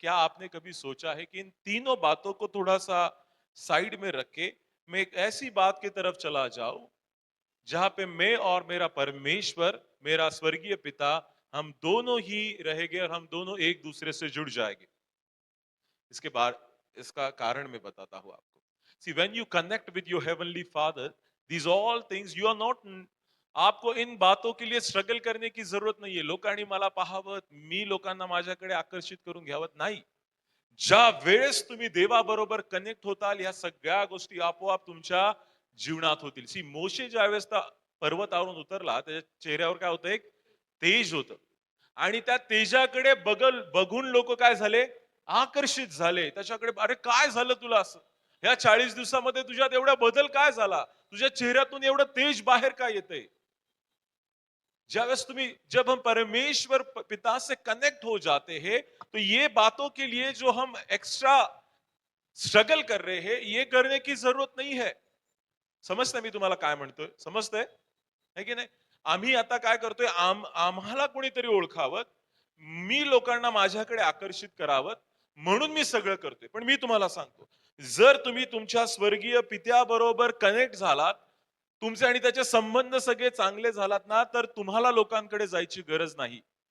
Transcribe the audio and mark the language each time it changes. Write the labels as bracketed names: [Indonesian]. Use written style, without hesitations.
[Hindi] क्या आपने कभी सोचा है कि इन तीनों बातों को थोड़ा सा साइड में रख के मैं एक ऐसी बात की तरफ चला जाऊं जहां पे मैं और मेरा परमेश्वर, मेरा स्वर्गीय पिता, हम दोनों ही रहेंगे और हम दोनों एक दूसरे से जुड़ जाएंगे. इसके बाद इसका कारण मैं बताता हूं आपको. [English] See when you connect with your heavenly father, these all things you are not. [Hindi] आपको इन बातों के लिए स्ट्रगल करने की जरूरत नाहीये. [Marathi] लोकांनी मला पाहावं, मी लोकांना माझ्याकडे आकर्षित करून घ्यावं, नाही. ज्या वेळेस तुम्ही देवाबरोबर कनेक्ट होताल, या सगळ्या गोष्टी आपोआप तुमच्या जीवनात होतील. सी मोशे ज्यावेळेस त्या पर्वतावरून उतरला, त्याच्या चेहऱ्यावर काय होतं? एक तेज होतं. आणि त्या तेजाकडे बघून लोक काय झाले? आकर्षित झाले त्याच्याकडे. अरे काय झालं तुला असं? या 40 दिवसामध्ये तुझ्यात एवढा बदल काय झाला? तुझ्या चेहऱ्यातून एवढं तेज बाहेर काय येतंय? [Hindi] जब हम परमेश्वर पिता से कनेक्ट हो जाते हैं, तो ये बातों के लिए जो हम एक्स्ट्रा स्ट्रगल कर रहे हैं, ये करने की जरूरत नहीं है. [Marathi] समजतंय मी तुम्हाला काय म्हणतोय? समजतंय? है की नाही? आम्ही आता काय करतोय? आम्हाला कोणीतरी ओळखावं, मी लोकांना माझ्याकडे आकर्षित करावं, म्हणून मी सगळं करतोय. पण मी तुम्हाला सांगतो, जर तुम्ही तुमच्या स्वर्गीय पित्याबरोबर कनेक्ट झालात, तुमचे आणि त्याचे संबंध सगळे चांगले झालात ना, तर तुम्हाला लोकांकडे जायची गरज नाही.